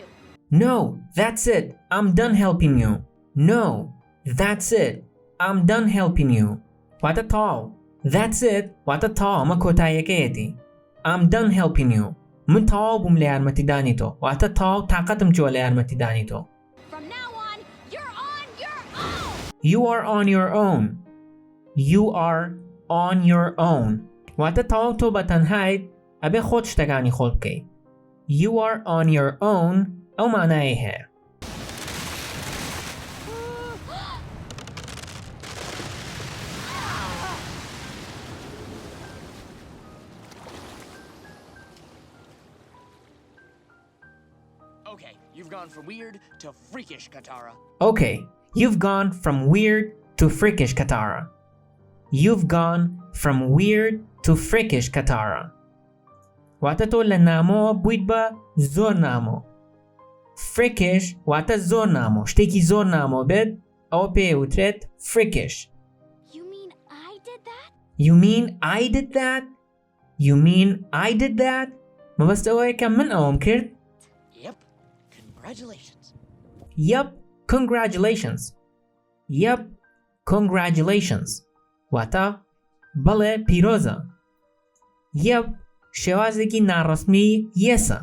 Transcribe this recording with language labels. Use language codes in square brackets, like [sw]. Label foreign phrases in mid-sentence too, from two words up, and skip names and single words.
[en] No, that's it. I'm done helping you. No, that's it. I'm done helping you. [ckb] واتە تاو. [en] That's it. [ckb] واتە تاو ئەمە کۆتاییەکەیەتی. [en] I'm done helping you. [ckb] من تەواو بووم لە یارمەتیدانی تۆ واتە تەواو تااقەتم چووە لە یارمەتیدانی تۆ. [en] From now on, you're on your own! You are on your own. You are on your own. [ckb] واتە تەواو تۆ بە تەنهایت ئەبێ خۆت شتەکانی خۆت بکەیت. [en] You are on your own [ckb] ئەو مانایی هەیە. [en] Okay, you've gone from weird to freakish, Katara. Okay, you've gone from weird to freakish, Katara. You've gone from weird to freakish, Katara. [ckb] واتە تۆ لە نامۆ بوویت بە زۆر نامۆ. Freakish واتە زۆر نامۆ شتێکی زۆر نامۆ بێت ئەوە پێوترێت freakish. [en] You mean I did that? You mean I did that? You mean I did that? [ckb] مەبەست ئەوەیە کە من ئەوەم کرد؟ [en] Yep. Congratulations. Yep, congratulations. Yep, congratulations. [ckb] واتە بەڵێ پیرۆزە. Yep شێوازێکی ناڕەسمی یەسە.